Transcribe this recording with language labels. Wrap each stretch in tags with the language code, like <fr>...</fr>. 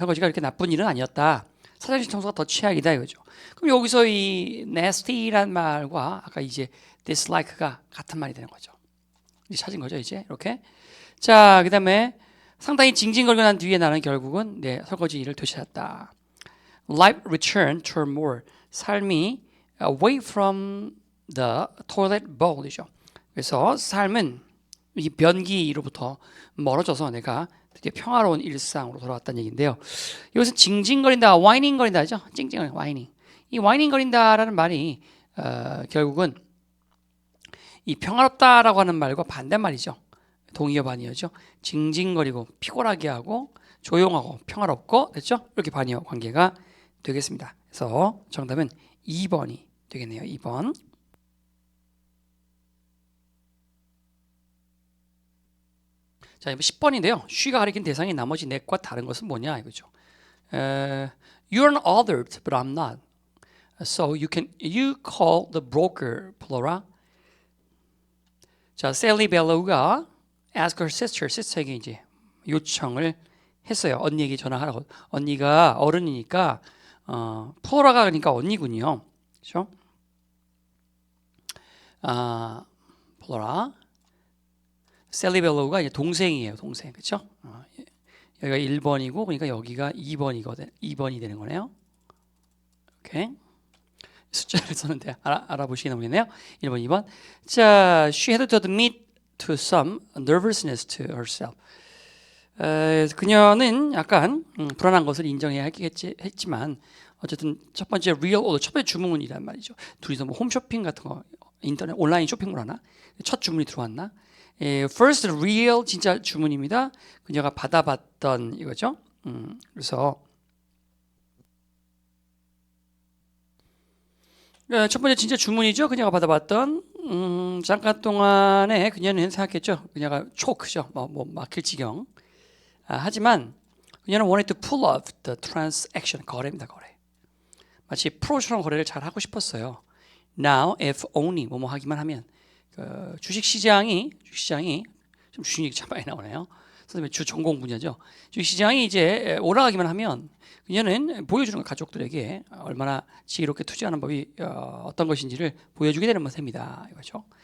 <ko>설거지가 이렇게 나쁜 일은 아니었다. 화장실 청소가 더 최악이다 이거죠. 그럼 여기서 이 nasty란 말과 아까 이제 dislike가 같은 말이 되는 거죠. 이제 찾은 거죠, 이제 이렇게. 자, 그다음에 상당히 징징거리고 난 뒤에 나는 결국은 내 설거지 일을 되찾았다.</ko> <en>Life returned to more.</en> <ko>삶이</ko> <en>away from the toilet bowl이죠.</en> <ko>그래서 삶은 이 변기로부터 멀어져서 내가 드디어 평화로운 일상으로 돌아왔다는 얘기인데요. 이것은 징징거린다, 와이닝거린다죠. 찡찡거린다, 와이닝. 이 와이닝거린다라는 말이 결국은 이 평화롭다라고 하는 말과 반대말이죠. 동의어 반의어죠. 징징거리고 피곤하게 하고 조용하고 평화롭고 됐죠? 이렇게 반의어 관계가 되겠습니다. 그래서 정답은 2번이 되겠네요. 2번. 자, 이번 10번인데요. she가 가리킨 대상이 나머지 net과 다른 것은 뭐냐 이거죠.</ko> <en>You're an adult, but I'm not. So you call the broker, Flora.</en> <ko>자, Sally Bellow가</ko> <en>ask her sister</en> <ko>에게 이제 요청을 했어요. 언니에게 전화하라고. 언니가 어른이니까 플로라가 그러니까 언니군요. 그렇죠? 플로라. 셀리 벨로우가 이제 동생이에요. 동생. 그렇죠? 여기가 1번이고 그러니까 여기가 2번이 되는 거네요. 오케이. 숫자를 썼는데 알아보시기 모르겠네요. 1번, 2번.</ko> <en>자, she had to admit to some nervousness to herself.</en> <ko>그녀는 약간 불안한 것을 인정해야 했지만 어쨌든 첫 번째</ko> <en>real order,</en> <ko>첫 번째 주문이란 말이죠. 둘이서 뭐 홈쇼핑 같은 거 인터넷 온라인 쇼핑몰 하나? 첫 주문이 들어왔나?</ko> <en>first real</en> <ko>진짜 주문입니다. 그녀가 받아봤던 이거죠. 그래서 첫 번째 진짜 주문이죠. 그녀가 받아봤던 잠깐 동안에 그녀는 생각했죠. 그녀가 초크죠. 뭐 막힐 지경. 하지만 그녀는</ko> <en>wanted to pull off the transaction.</en> <ko>거래입니다. 거래. 마치 프로처럼 거래를 잘 하고 싶었어요.</ko> <en>Now if only</en> <ko>뭐뭐 하기만 하면 주식시장이 좀 주식 얘기 참 많이 나오네요. 선생님의 주 전공 분야죠. 주식시장이 이제 올라가기만 하면 그녀는 보여주는 거 가족들에게 얼마나 지혜롭게 투자하는 법이 어떤 것인지를 보여주게 되는 셈이다 이거죠.</ko>